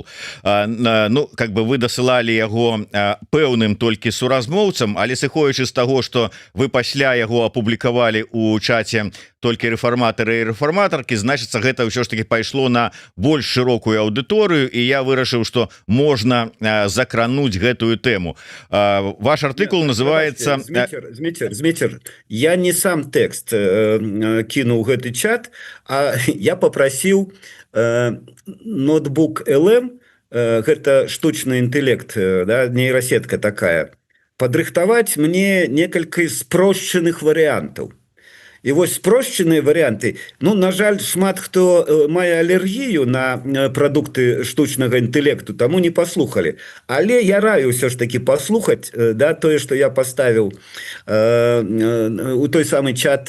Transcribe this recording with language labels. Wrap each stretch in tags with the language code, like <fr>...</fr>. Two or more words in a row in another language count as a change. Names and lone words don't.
<be>Ну, как бы вы дасылали яго пэўным толькі суразмоўцам, але сыходзячы з таго, что вы пасля яго апублікавалі у чаце толькі рэфарматары і рэфарматаркі, значыцца, гэта ўсё ж таки пайшло на больш шырокую аўдыторыю, і я вырашыў, что можна закрануць гэтую тэму.</be> <ru>Ваш артикул называется... Змитер, я не сам текст кинул в этот чат, а я попросил ноутбук LM, это штучный интеллект, да, нейросетка такая, подрыхтовать мне несколько спрощенных вариантов.</ru> <be>І вось спрошчаныя варианты, ну, на жаль, шмат хто мае алергію на прадукты штучнага інтэлекту, таму не паслухалі. Але я раю ўсё ж таки паслухаць, да, тое, што я паставіў у той самы чат.</be>